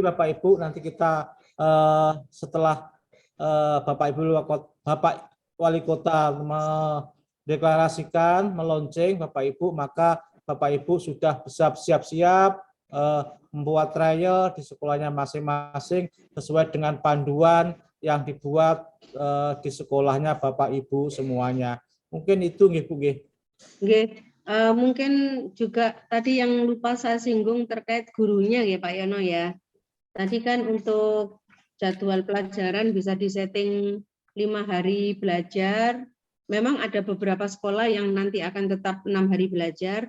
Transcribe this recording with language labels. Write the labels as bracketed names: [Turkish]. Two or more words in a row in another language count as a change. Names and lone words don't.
[Indonesian] Bapak Ibu nanti kita setelah Bapak Wali Kota mendeklarasikan, melonceng Bapak Ibu, maka Bapak Ibu sudah bisa siap-siap membuat trial di sekolahnya masing-masing sesuai dengan panduan yang dibuat di sekolahnya Bapak Ibu semuanya. Mungkin itu [Javanese] nggih Bu nggih. [Indonesian] Mungkin juga tadi yang lupa saya singgung terkait gurunya ya Pak Yono ya. Tadi kan untuk jadwal pelajaran bisa disetting 5 hari belajar. Memang ada beberapa sekolah yang nanti akan tetap 6 hari belajar.